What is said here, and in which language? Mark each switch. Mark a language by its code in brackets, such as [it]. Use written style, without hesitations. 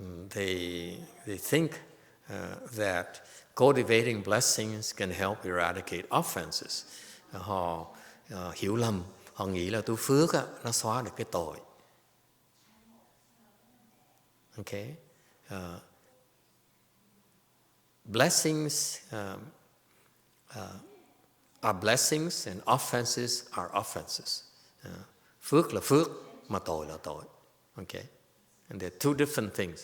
[en] They think that cultivating blessings can help eradicate offenses. [vi] Họ hiểu lầm, họ nghĩ là tu phước á, nó xóa được cái tội. [en] Okay, blessings are blessings and offenses are offenses. [vi] Phước là phước mà tội là tội. [en] Okay, and they're two different things.